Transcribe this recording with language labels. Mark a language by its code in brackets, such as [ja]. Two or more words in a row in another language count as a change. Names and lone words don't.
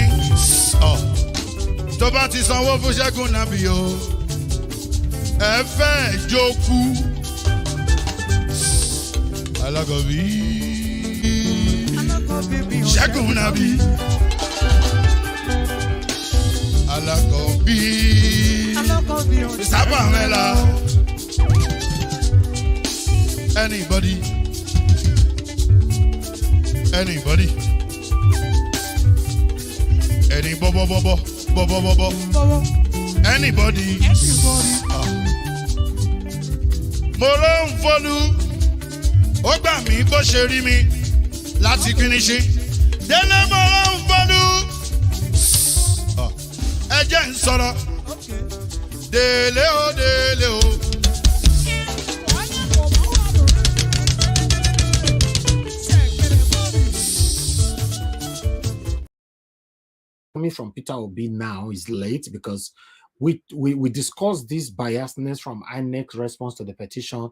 [yo] Oh, tó bá ti sanwó fún Ṣẹ́gun Nnamdi o. Ẹ fẹ́ jókù. Alákọ̀bí. Ṣẹ́gun Nnamdi. Alákọ̀bí. [en] Mr. Pamela. Anybody? Anybody? Any bobo. Anybody? [yo] Mo ló ń fọlú, ó gbà mí bó ṣe rí mi láti finishi. Délé mo ló ń fọlú, ẹ jẹ́ ń sọ̀rọ̀. Délé o. [en] Coming from Peter Obi now is late because we discussed this biasness from INEC response to the petition.